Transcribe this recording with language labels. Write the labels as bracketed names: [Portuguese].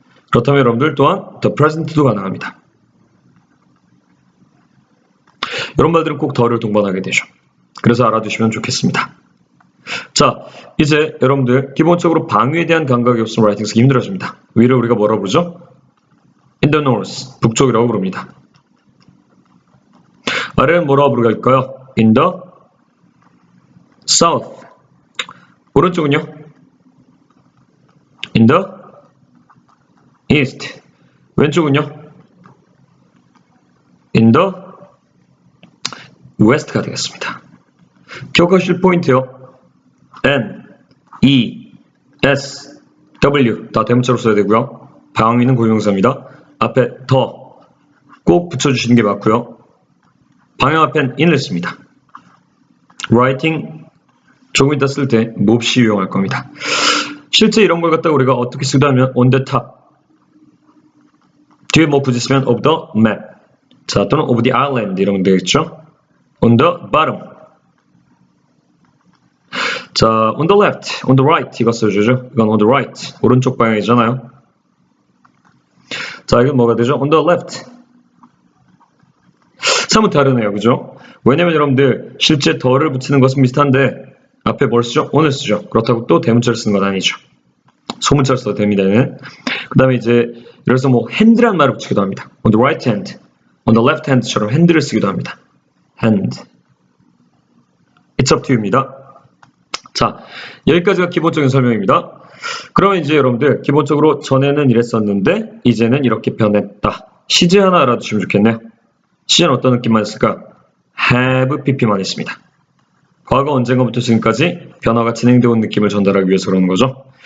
[Korean] 그렇다면 여러분들 또한 [English] the present [Korean] 도 가능합니다. 이런 말들은 꼭 더를 동반하게 되죠. 그래서 알아두시면 좋겠습니다. 자, 이제 여러분들 기본적으로 방위에 대한 감각이 없으면 라이팅 쓰기 힘들어집니다. 위를 우리가 뭐라 부르죠? [English] In the north, [Korean] 북쪽이라고 부릅니다. 아래는 뭐라고 부를까요? [English] In the south. [Korean] 오른쪽은요? [English] In the east. [Korean] 왼쪽은요? [English] In the west가 [Korean] 되겠습니다. 기억하실 포인트요. N, E, S, W 다 대문자로 써야 되고요. 방위는 고유명사입니다. 앞에 더 꼭 붙여주시는 게 맞고요. 방향 앞엔 in을 씁니다. writing 조금 이따 쓸 때 몹시 유용할 겁니다. 실제 이런 걸 갖다가 우리가 어떻게 쓰다면 [English] on the top [Korean] 뒤에 뭐 붙였으면 [English] of the map [Korean] 자 또는 [English] of the island [Korean] 이러면 되겠죠. [English] on the bottom 자 on the left, on the right [Korean] 이거 써주죠. 이건 [English] on the right [Korean] 오른쪽 방향이잖아요. 자 이건 뭐가 되죠? [English] on the left [Korean] 사뭇 다르네요. 그죠? 왜냐면 여러분들 실제 더를 붙이는 것은 비슷한데 앞에 뭘 쓰죠? on을 쓰죠. 그렇다고 또 대문자를 쓰는 건 아니죠. 소문자를 써도 됩니다. 그 다음에 이제 그래서 뭐 hand란 말을 붙이기도 합니다. [English] on the right hand, on the left hand처럼 hand를 [Korean] 쓰기도 합니다. [English] hand. It's up to you입니다. [Korean] 자, 여기까지가 기본적인 설명입니다. 그러면 이제 여러분들 기본적으로 전에는 이랬었는데 이제는 이렇게 변했다. 시제 하나 알아두시면 좋겠네요. 시제는 어떤 느낌만 있을까? have pp만 있습니다. 과거 언젠가부터 지금까지 변화가 진행되어 온 느낌을 전달하기 위해서 그러는 거죠.